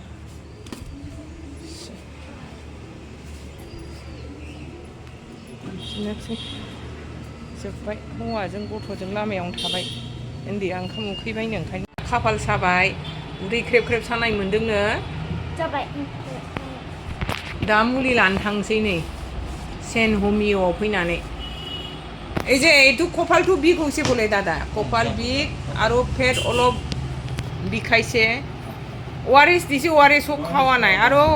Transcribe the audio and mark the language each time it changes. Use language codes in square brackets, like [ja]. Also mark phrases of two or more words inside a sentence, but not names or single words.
[brx] बिदिनोसै जोब्बाय हौवाजों गथ'जों लामायावनो थाबाय। उन्दैया ओंखाम उखैबायनो ओंखायनो खाफाल साबाय उदै ख्रेब ख्रेब सानाय मोन्दोंनो जाबाय। दा मुलि लानो थांसै नै सेन्ट हमिय'आव फैनानै। [as] এই যে এইটো কপালটো বিষ হৈছে বোলে দাদা, কপাল বিষ আৰু পেট অলপ বিষাইছে। ORS দিছে, ORS খাওয়া নাই আৰু